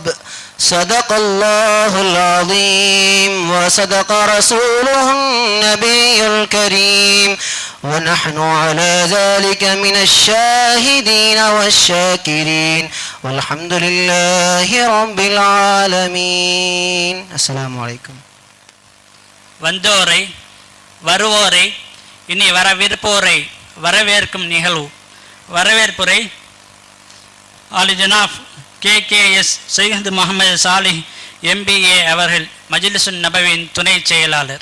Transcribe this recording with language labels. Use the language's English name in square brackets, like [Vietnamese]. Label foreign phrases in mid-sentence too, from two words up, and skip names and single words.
[Arabic] صدق الله العظيم وصدق رسوله النبي الكريم ونحن على ذلك من الشاهدين والشاكرين والحمد لله رب العالمين. السلام عليكم. [Tamil] வந்தோரை வருவோரை இனி வரவிருப்போரை வரவேற்கும் நிகழ்வு. வரவேற்புரை [Urdu] عالی جناب [Tamil] KKS சையத் முகமது சாலிஹ் MBA அவர்கள் மஜ்லிஸுன் நபவியின் துணை செயலாளர்.